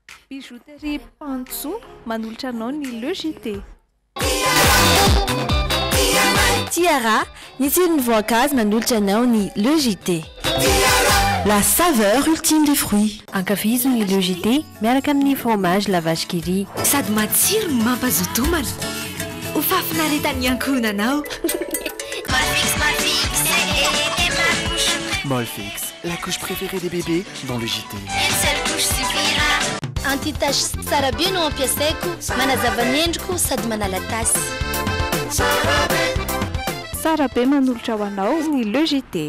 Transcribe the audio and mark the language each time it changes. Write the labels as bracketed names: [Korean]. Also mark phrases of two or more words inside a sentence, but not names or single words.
[Malagasy] Bijouterie Pantso manolotra anao ny Le JT. Tiara, ny tsiron'ny voankazo manolotra anao ny Le JT. [French] La saveur ultime des fruits. [Malagasy] Ankafizo ny Le JT miaraka amin'ny fromage la vache qui rit. Sady matsiro no mampazotomana. Ho fafinaretan'ny ankohonanao. [French] Molfix, la couche préférée des bébés dans le JT. Une seule couche suffira. [Malagasy] Anti-tache tsara be no ampiasaiko, manazava ny endriko sady manala tasy. Tsara be manolotra ho anao ny Le JT.